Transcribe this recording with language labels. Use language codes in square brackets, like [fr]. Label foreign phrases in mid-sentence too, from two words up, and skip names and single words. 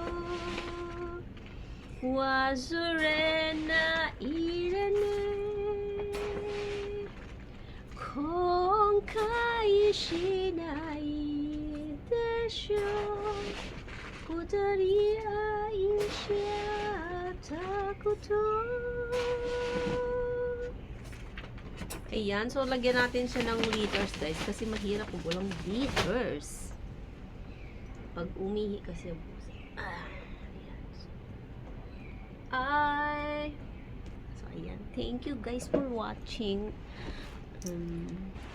[ja] 忘れないでね後悔しないでしょう二人愛し合ったこと [tl] ayan, so lagyan natin siya ng liters guys kasi mahirap kung walang liters pag umihi kasi so ayan, [en] thank you guys for watching.